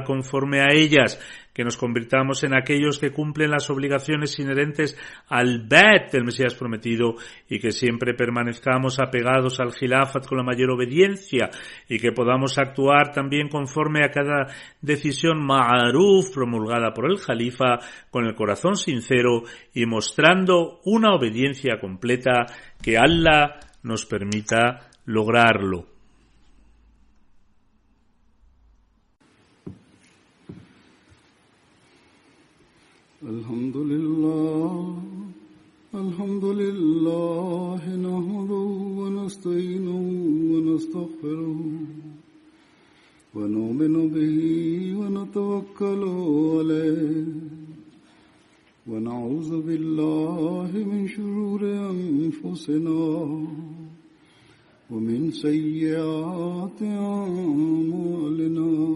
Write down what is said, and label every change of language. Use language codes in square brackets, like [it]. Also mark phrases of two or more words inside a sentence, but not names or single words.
[es] conforme a ellas, que nos convirtamos en aquellos que cumplen las obligaciones inherentes al Bait del Mesías prometido y que siempre permanezcamos apegados al Khilafat con la mayor obediencia y que podamos actuar también conforme a cada decisión ma'aruf promulgada por el Jalifa con el corazón sincero y mostrando una obediencia completa, que Allah nos permita lograrlo. [ar] الحمد لله، نحمده و نستعينه و نستغفره و نؤمن به و نتوكل عليه و نعوذ بالله من شرور أنفسنا ومن سيئات أعمالنا